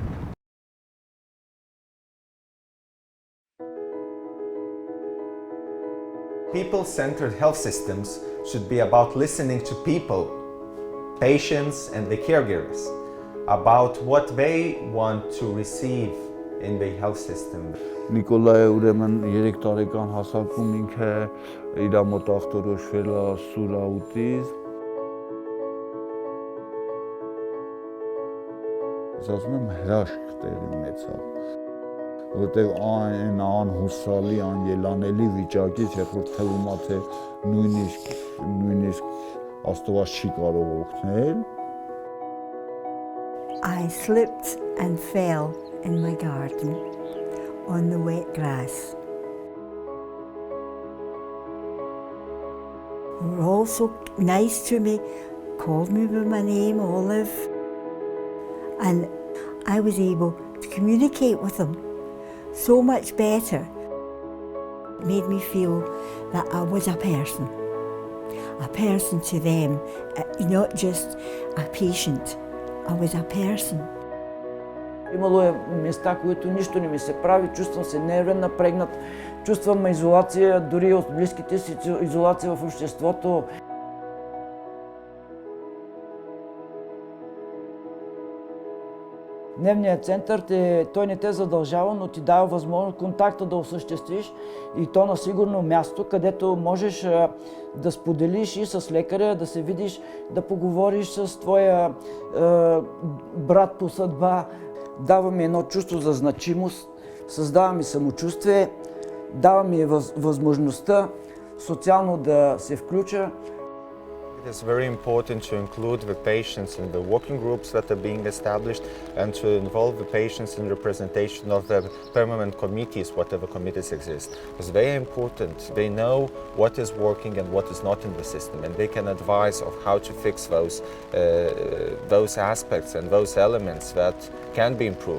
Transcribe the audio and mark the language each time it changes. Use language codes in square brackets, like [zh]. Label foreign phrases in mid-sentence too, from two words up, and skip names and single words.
[en] People-centered health systems should be about listening to people, patients and the caregivers, about what they want to receive in the health system. [hy] Նիկոլայ ուրեմն 3 տարեկան հասակում ինքը իր մոտ ախտորոշվել է սուր աուտիզմ։ Ասում եմ հրաշք տեղի ունեցավ, որտեղ այն անհուսալի, անելանելի վիճակից, երբ որ թվում է թե նույնիսկ Աստված չի կարող օգնել։ [en] I slipped and fell in my garden on the wet grass. They were all so nice to me, called me by my name, Olive, and I was able to communicate with them so much better. It made me feel that I was a person to them, not just a patient. I was a person. [bg] Имало е места, които нищо не ми се прави, чувствам се нервен, напрегнат, чувствам изолация, дори от близките си, изолация в обществото. Дневният център, той не те задължава, но ти дава възможност контакта да осъществиш и то на сигурно място, където можеш да споделиш и с лекаря, да се видиш, да поговориш с твоя брат по съдба. Дава ми едно чувство за значимост, създава ми самочувствие, дава ми възможността социално да се включа. [en] It is very important to include the patients in the working groups that are being established and to involve the patients in representation of the permanent committees, whatever committees exist. Because they are important. They know what is working and what is not in the system, and they can advise of how to fix those aspects and those elements that can be improved.